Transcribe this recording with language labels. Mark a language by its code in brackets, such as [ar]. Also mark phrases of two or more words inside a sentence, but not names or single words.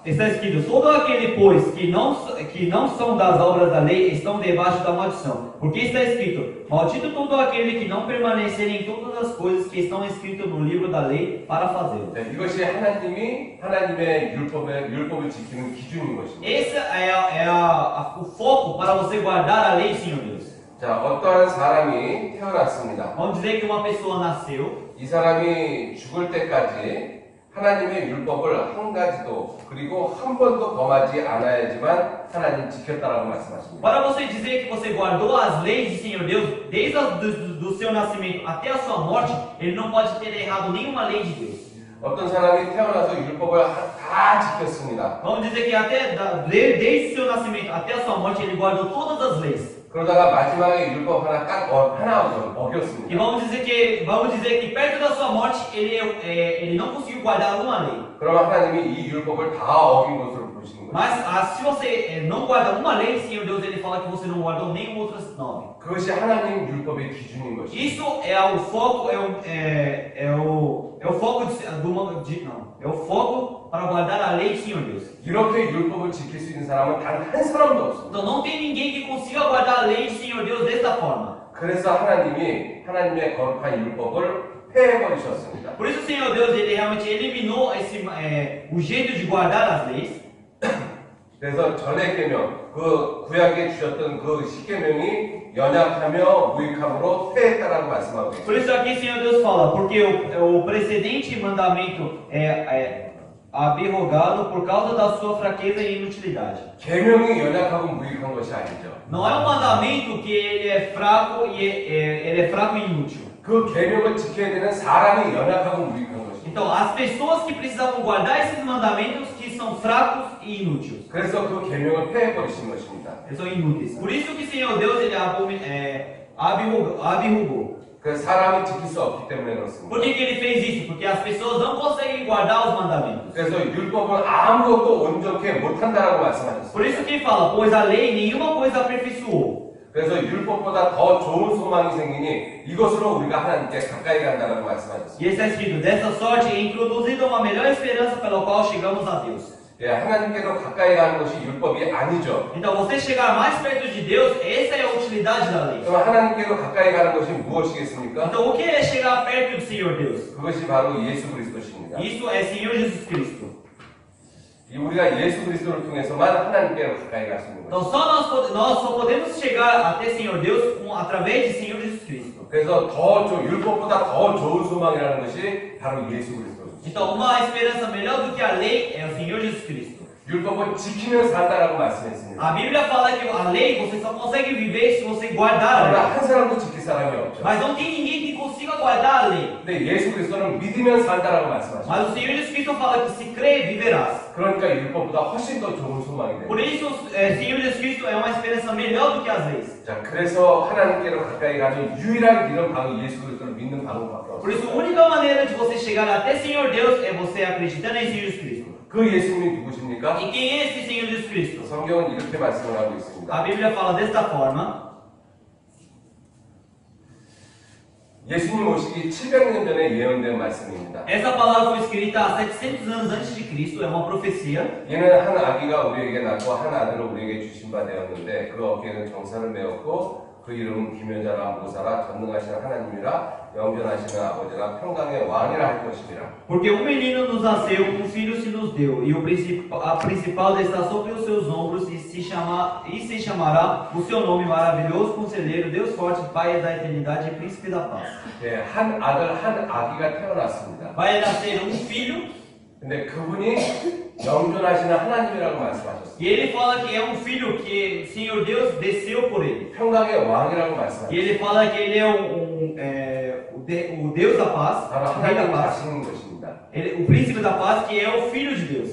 [pt] Está escrito, todo aquele, pois, que não são das obras da lei, estão debaixo da maldição. Porque está escrito, maldito todo aquele que não permanecer em todas as coisas que estão escritas no livro da lei para fazê-lo. [ko] 네, 이것이 하나님의 율법을 지키는 기준인 것입니다. [pt] Esse é o foco para você guardar a lei, Senhor Deus. [ko] 자, 어떠한 사람이 태어났습니다. [pt] Vamos dizer que uma pessoa nasceu. [ko] 이 사람이 죽을 때까지 하나님의 율법을 한 가지도 그리고 한 번도 범하지 않아야지만 하나님 지켰다라고 말씀하십니다. [pt] Para você dizer que você guardou as leis do Senhor Deus, desde do seu nascimento até a sua morte, ele não pode ter errado nenhuma lei de Deus. [ko] 어떤 사람이 태어나서 율법을 다 지켰습니다. [pt] Vamos dizer que desde o seu nascimento até a sua morte, ele guardou todas as leis. [ko] 그러다가 마지막에 율법 하나 어겼습니다. [pt] E vamos dizer que perto da sua morte, ele não conseguiu guardar alguma lei. [ko] 그러면 하나님이 이 율법을 다 어긴 것으로 보시는 거예요. [pt] Mas se você não guarda uma lei, Senhor Deus, ele fala que você não guardou nenhuma outra norma. [ko] 그것이 하나님 율법의 기준인 것입니다. [pt] Isso é o foco, é o foco para guardar a lei, Senhor Deus. [ko] 이렇게 율법을 지킬 수 있는 사람은 단 한 사람도 없습니다. [pt] Então não tem ninguém que consiga guardar a lei, Senhor Deus, desta forma. [ko] 그래서 하나님이 하나님의 거룩한 율법을 폐해버리셨습니다. [pt] Por isso, Senhor Deus, ele realmente eliminou o jeito de guardar as leis. [ko] 그래서 전의 계명, 그 구약에 주셨던 그 십계명이 연약하며 무익함으로 폐했다라고 말씀하고 있습니다. [pt] Por isso aqui, Senhor Deus fala, porque o precedente mandamento é abrogado por causa da sua fraqueza e inutilidade. [ko] 계명이 연약하고 무익한 것이 아니죠. [pt] Não é um mandamento que ele é fraco e inútil. [ko] 그 계명을 지켜야 되는 사람이 연약하고 무익한 것입니다. [pt] Então, as pessoas que precisavam guardar esses mandamentos que são fracos e inúteis. [ko] 그래서 그 계명을 폐해버리신 것입니다. [pt] Eles são inúteis. Por isso que Senhor Deus ele abrogou. [ko] 그 사람이 지킬 수 없기 때문에 그렇습니다. [pt] Por que ele fez isso? Porque as pessoas não conseguem guardar os mandamentos. [ko] 그래서 율법은 아무것도 온전케 못한다라고 말씀하셨습니다. [pt] Por isso que ele fala, pois a lei nenhuma coisa aperfeiçoou. [ko] 그래서 율법보다 더 좋은 소망이 생기니 이것으로 우리가 하나님께 가까이 간다라고 말씀하셨습니다. [pt] E está escrito, dessa sorte é introduzida uma melhor esperança pela qual chegamos a Deus. [ko] 예, 하나님께로 가까이 가는 것이 율법이 아니죠. [pt] Então você chegar mais perto de Deus, essa é a utilidade da lei. [ko] 그럼 하나님께로 가까이 가는 것이 무엇이겠습니까? [pt] Então o que é chegar perto do Senhor Deus? [ko] 그것이 바로 예수 그리스도십니다. [pt] Isso é Senhor Jesus Cristo. [ko] 우리가 예수 그리스도를 통해서만 하나님께로 가까이 갈 수 있는 [pt] Então [ko] 거죠. [pt] nós só podemos chegar até Senhor Deus através de Senhor Jesus Cristo. [ko] 그래서 율법보다 더 좋은 소망이라는 것이 바로 예수 그리스도죠. [pt] Então uma esperança melhor do que a lei é o Senhor Jesus Cristo. [ko] 율법은 지키면 산다라고 말씀했습니다. [pt] A Bíblia fala que a lei você só consegue viver se você guardar a [ko] 그러나 [pt] lei. [ko] 한 사람도 지킬 사람이 없죠. [pt] Mas não tem ninguém que consiga guardar a lei. [ko] 근데 예수 그리스도는 믿으면 산다라고 말씀하셨어요. [pt] Mas o Senhor Jesus Cristo fala que se crer, viverás. [ko] 그러니까 율법보다 훨씬 더 좋은 소망이 [pt] Por [ko] 돼요. [pt] isso, o Senhor Jesus Cristo é uma esperança melhor do que as leis. [ko] 자, 그래서 하나님께로 가까이 가는 유일한 길은 바로 예수 그리스도를 믿는 방법밖에 [pt] Por [ko] 없어요. [pt] isso, a única maneira de você chegar até Senhor Deus é você acreditando em Senhor Jesus Cristo. [ko] 그 예수님이 누구십니까? [pt] E quem é esse Senhor Jesus Cristo? [ko] 성경은 이렇게 말씀을 하고 있습니다. [pt] A Bíblia fala desta forma. [ko] 예수님 오시기 700년 전에 예언된 말씀입니다. [pt] Essa palavra foi escrita há 700 anos antes de Cristo, é uma profecia. [ko] 이는 한 아기가 우리에게 낳고 한 아들을 우리에게 주신 바 되었는데 그 어깨에는 정사를 메었고 그 이름은 기묘자라 모사라 전능하신 하나님이라 영존하시는 아버지라 평강의 왕이라 할 것이니라. [pt] Porque um menino nos nasceu, um filho se nos deu, e a principal está sobre os seus ombros, e se chamará o seu nome maravilhoso, conselheiro, Deus forte, Pai da eternidade e príncipe da paz. [ko] 네, 한 아들 한 아기가 태어났습니다. [pt] Vai nascer um filho, [ko] 근데 그분이 영존하시는 하나님이라고 말씀하셨어요. [pt] e ele fala que é um filho que o Senhor Deus desceu por ele. [ko] 평강의 왕이라고 [pt] E [ko] 말씀하셨어요. [pt] ele fala que ele é o Deus da paz, [ko] 바로 [pt] o Rei da [ko] 하나님 [pt] paz. [ko] 자신인 것입니다. [pt] O príncipe da paz, que é o filho de Deus.